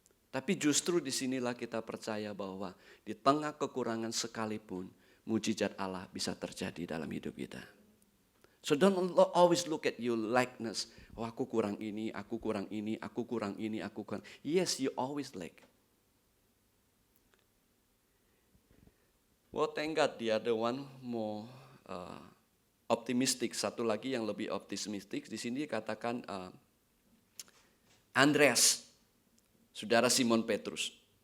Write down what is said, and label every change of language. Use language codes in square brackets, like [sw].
[id] Tapi justru disinilah kita percaya bahwa di tengah kekurangan sekalipun, mujizat Allah bisa terjadi dalam hidup kita. [en] So don't always look at your likeness. [id] Oh, aku kurang ini, aku kurang ini, aku kurang ini, aku kurang. [en] Yes, you always lack. Well, thank God the other one more optimistic. [id] Satu lagi yang lebih optimistik. Di sini dikatakan Andreas, saudara Simon Petrus.